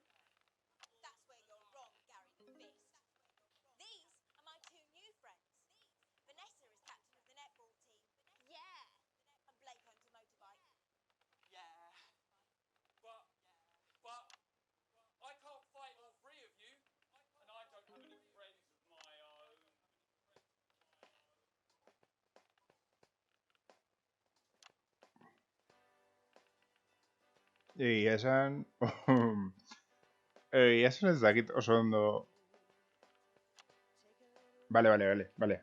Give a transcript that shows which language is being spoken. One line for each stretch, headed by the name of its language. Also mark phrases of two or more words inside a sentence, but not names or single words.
English: That's where you're wrong, Gary the Fist. These are my two new friends. Vanessa is captain of the netball team. Yeah. And Blake owns a motorbike. Yeah. But I can't fight all three of you, and I don't have any friends of my own.
Basque: egia esan... egia esan ez dakit oso ondo... Vale.